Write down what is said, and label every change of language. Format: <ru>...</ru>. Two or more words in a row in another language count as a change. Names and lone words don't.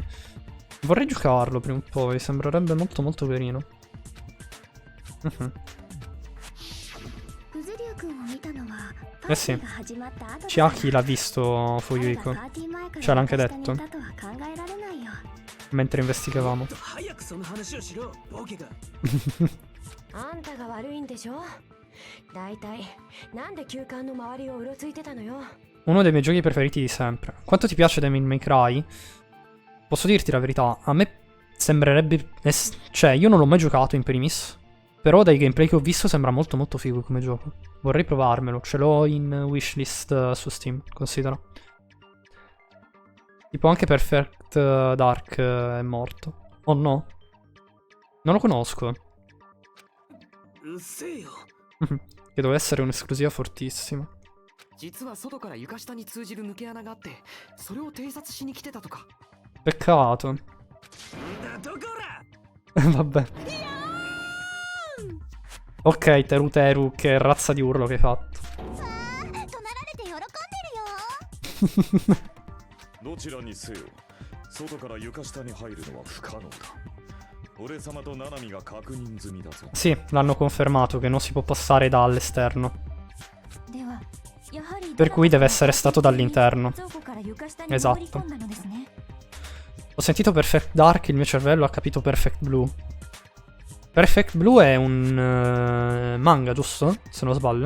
<it>Vorrei giocarlo prima o poi, sembrerebbe molto molto carino. Eh sì, Chiaki l'ha visto Fuyuhiko, ce l'ha anche detto mentre investigavamo.</it> <ja>あんたが悪いんでしょ。だいたいなんで休館の周りをうろついてたのよ。</ja> <it>Uno dei miei giochi preferiti di sempre. Quanto ti piace Devil May Cry? Posso dirti la verità, a me sembrerebbe... Cioè, io non l'ho mai giocato in primis, però dai gameplay che ho visto sembra molto molto figo come gioco. Vorrei provarmelo, ce l'ho in wishlist su Steam, considera. Tipo anche Perfect Dark è morto. Oh no? Non lo conosco. Che deve essere un'esclusiva fortissima.</it> <ja>実は外から床下に通じる抜け穴があって、それを偵察しに来てたとか。</ja> <it>Peccato. Vabbè. Ok, Teru Teru, che razza di urlo che hai fatto.</it> <ja>どちらにせよ、外から床下に入るのは不可能だ。俺様とナナミが確認済みだぞ。</ja> <it>Sì, l'hanno confermato che non si può passare dall'esterno. Per cui deve essere stato dall'interno. Esatto. Ho sentito Perfect Dark, il mio cervello ha capito Perfect Blue. Perfect Blue è un manga, giusto? Se non sbaglio.</it>